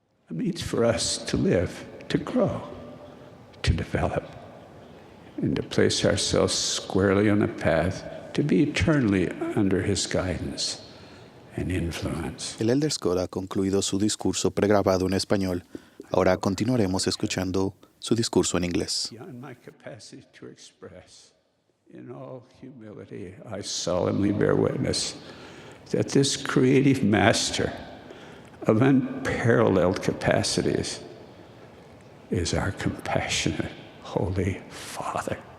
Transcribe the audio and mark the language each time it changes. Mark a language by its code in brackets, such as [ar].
[en] It means for us to live, to grow, to develop, and to place ourselves squarely on the path to be eternally under His guidance and influence. [es] El Elder Scott ha concluido su discurso pregrabado en español. Ahora continuaremos escuchando su discurso en inglés. [en] Beyond my capacity to express, in all humility, I solemnly bear witness that this creative master of unparalleled capacities is our compassionate Holy Father.